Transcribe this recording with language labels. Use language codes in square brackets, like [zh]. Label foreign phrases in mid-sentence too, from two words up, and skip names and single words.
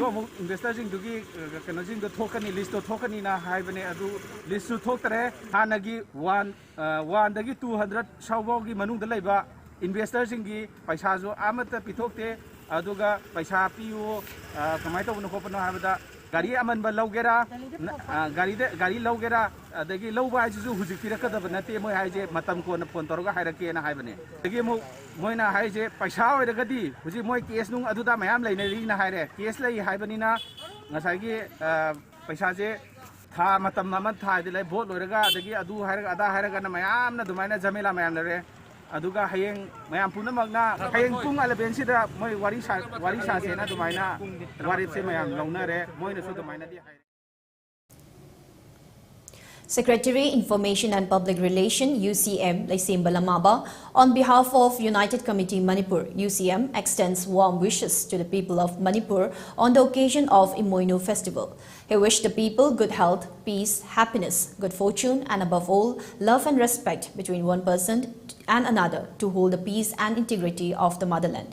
[mni] amo investor jingdugi kena jingdo thokani list to thokani na haibane adu list to thoktare hanagi 1 dagi 200 saubogi manung da laiba investor jingi paisa jo amata pithokte aduga paisa piu kamai to no kopano habada gari aman ba laugera gari laugera adagi lauba aiju hujik pirakada banate moi haije matam ko na phone torga hairake na haibane dagi mo moina haije paisa oiragadi huji moi case nung aduda mayam leinari na haire case lai haibani na ngasagi paisa je tha matam naman tha dilai vote loiraga adagi adu hairaga ada hairaga na mayam na dumaina jamela mayam lare aduga hayeng mayam punamagna hayeng pung 11 sida moi wari sa se na dumaina wari se mayam launare moi na su dumaina di. [en] Secretary Information and Public Relation UCM Laisim Balamaba, on behalf of United Committee Manipur, UCM extends warm wishes to the people of Manipur on the occasion of Imoinu Festival. He wished the people good health, peace, happiness, good fortune, and above all, love and respect between one person and another to hold the peace and integrity of the motherland.